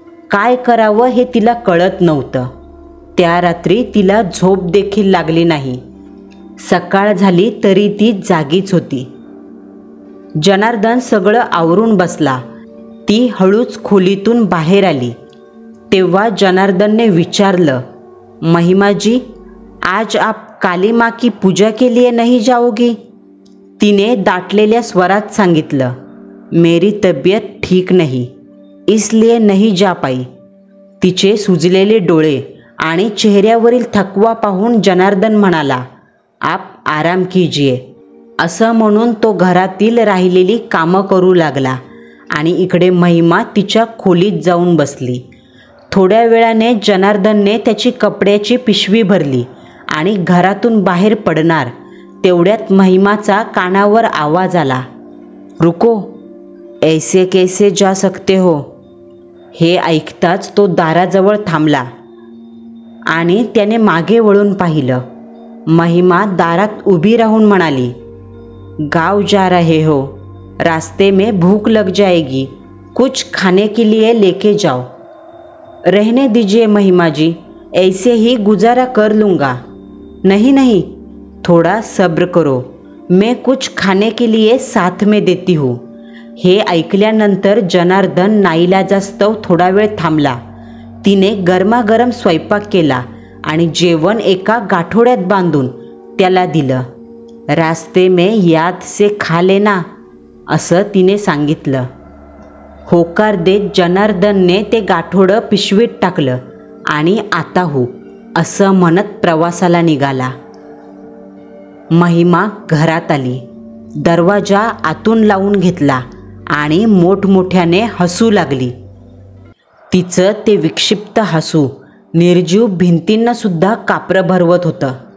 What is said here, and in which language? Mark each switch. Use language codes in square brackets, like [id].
[mr] काय करावं हे तिला कळत नव्हतं. त्या रात्री तिला झोप देखील लागली नाही. सकाळ झाली तरी ती जागीच होती. जनार्दन सगळं आवरून बसला. ती हळूच खोलीतून बाहेर आली. तेव्हा जनार्दनने विचारलं, [hi] महिमा जी, आज आप काली माँ की पूजा के लिए नहीं जाओगी? [mr] तिने दाटलेल्या स्वरात सांगितलं, [hi] मेरी तबीयत ठीक नहीं, इसलिए नहीं जा पाई. [mr] तिचे सुजलेले डोळे आणि चेहऱ्यावरील थकवा पाहून जनार्दन म्हणाला, [hi] आप आराम कीजिए. [mr] असं म्हणून तो घरातील राहिलेली कामं करू लागला आणि इकडे महिमा तिच्या खोलीत जाऊन बसली. थोड्या वेळाने जनार्दनने त्याची कपड्याची पिशवी भरली आणि घरातून बाहेर पडणार तेवढ्यात महिमाचा कानावर आवाज आला, [hi] रुको, ऐसे कैसे जा सकते हो. [mr] हे ऐकताच तो दाराजवळ थांबला आणि त्याने मागे वळून पाहिलं. महिमा दारात उभी राहून म्हणाली, [hi] गाँव जा रहे हो, रास्ते में भूख लग जाएगी, कुछ खाने के लिए लेके जाओ. रहने दीजिए महिमा जी, ऐसे ही गुजारा कर लूँगा. नहीं नहीं, थोड़ा सब्र करो, मैं कुछ खाने के लिए साथ में देती हूँ. [mr] हे ऐकल्यानंतर जनार्दन नाईलाजास्तव थोडा वेळ थांबला. तिने गरमागरम स्वयंपाक केला आणि जेवण एका गाठोड्यात बांधून त्याला दिलं. [hi] रास्ते में याद से खा लेना [mr] असं तिने सांगितलं. होकार देत जनार्दनने ते गाठोडं पिशवीत टाकलं आणि आता हो असं म्हणत प्रवासाला निघाला. महिमा घरात आली. दरवाजा आतून लावून घेतला आणि मोठमोठ्याने हसू लागली. तिचं ते विक्षिप्त हसू निर्जीव भिंतींनासुद्धा कापरं भरवत होतं.